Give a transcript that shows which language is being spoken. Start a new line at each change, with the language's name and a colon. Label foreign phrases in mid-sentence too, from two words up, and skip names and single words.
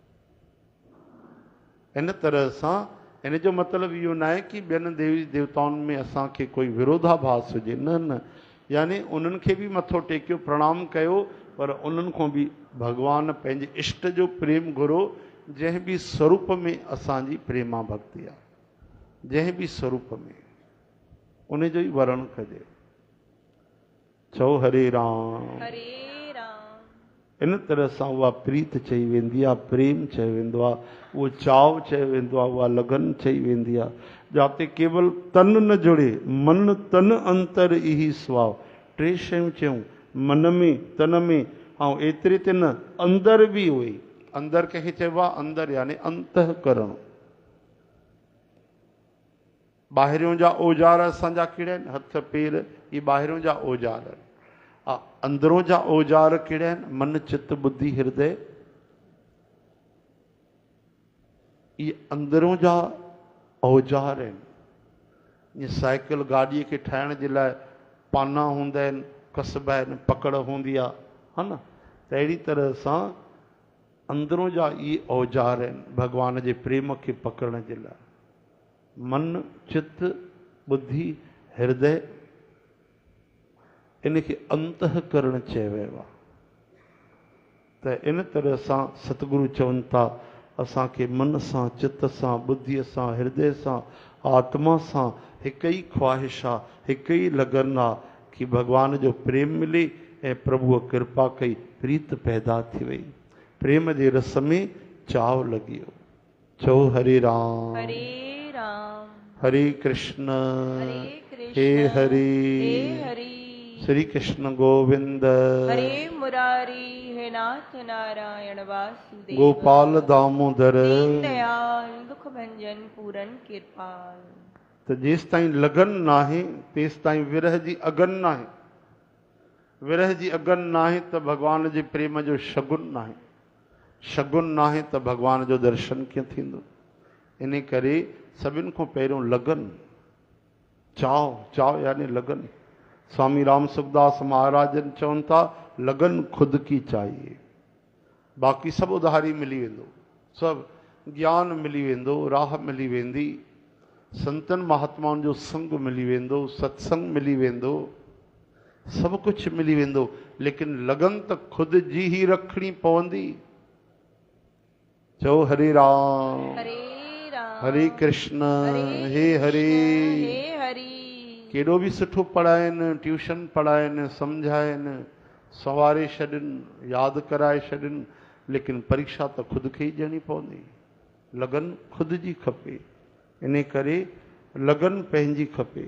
Sindhi: इन तरह सां इन जो मतिलबु इहो न आहे कि ॿियनि देवी देवताउनि में असांखे कोई विरोधाभास हुजे, न न, यानी उन्हनि खे बि मथो टेकियो, प्रणाम कयो, पर उन्हनि खां बि भॻवानु पंहिंजे इष्ट जो प्रेम घुरो, जंहिं बि स्वरूप में असांजी प्रेमा भक्ति आहे, जंहिं बि स्वरूप में उन जो ई वर्ण कजे। चओ हरे राम, हरे राम। इन तरह सां उहा प्रीत चई वेंदी आहे, प्रेम चयो वेंदो आहे, उहो चाव चयो वेंदो आहे, उहा लगन चई वेंदी आहे, जिते केवल तन न जुड़े, मन तन अंतर इही स्वाव। टे शयूं चयूं, मन में, तन में, ऐं एतिरे ते न अंदर बि हुई। अंदर कंहिंखे चइबो आहे? अंदर यानी अंतःकरण। ॿाहिरियों जा औजार असांजा कहिड़ा आहिनि? हथ पेर, इहे ॿाहिरियों जा औजार आहिनि। अंदरों जा औजार कहिड़ा आहिनि? मन चित बुद्धि हृदय। इहे अंदरों जा औजार आहिनि। जीअं साइकिल गाॾीअ खे ठाहिण जे लाइ पाना हूंदा आहिनि, कसबा आहिनि, पकड़ हूंदी आहे, हा न? त अहिड़ी तरह सां अंदरों जा इहे औजार आहिनि भॻवान जे प्रेम खे पकड़ण जे लाइ। मन चित बुद्धि हृदय, इन खे अंतःकरण चयो वियो आहे। त इन तरह सां सतगुरु चवनि था असांखे मन सां, चित सां, बुद्धीअ सां, हृदय सां, आत्मा सां हिकु ई ख्वाहिश आहे, हिकु ई लगन आहे कि भॻवान जो प्रेम मिले ऐं प्रभुअ कृपा कई, प्रीत पैदा थी वई, प्रेम जे रस में चाव लॻी वियो। चओ हरे राम, हरे राम, हरे कृष्ण, हे हे हरि, हरि, श्री कृष्ण गोविंद, हरे मुरारी, हे नाथ नारायण वासुदेव, गोपाल दामोदर, दीन दयाल, दुख भंजन पूरन कृपाल। त जेसि ताईं लगन नाहे तेसि ताईं विरह जी अगन नाहे। विरह जी अगन नाहे त भॻवान जे प्रेम जो शगुन नाहे, शगुन नाहे त भॻवान जो दर्शन कीअं थींदो। इन करे सभिनि खां पहिरियों लगन, चाव, चाव यानी लगन। स्वामी राम सुखदास महाराजन चवनि था
Hindi: लगन खुद की चाहिए,
Sindhi: बाक़ी सभु उधारी मिली वेंदो, सभु ज्ञान मिली वेंदो, राह मिली वेंदी, संतनि महात्माउनि जो संग मिली वेंदो, सत्संग मिली वेंदो, सभु कुझु मिली वेंदो, लेकिन लगन त खुद जी ही रखणी पवंदी। चओ हरे राम, हरे राम, हरे कृष्ण, हे हरे। हे हरि। केॾो बि सुठो पढ़ाइनि, ट्यूशन पढ़ाइनि, सम्झाइनि, सवारे छॾनि, यादि कराए छॾनि, लेकिन परीक्षा त खुद खे ई ॾियणी पवंदी। लगन खुद जी खपे, इन करे लगन पंहिंजी खपे।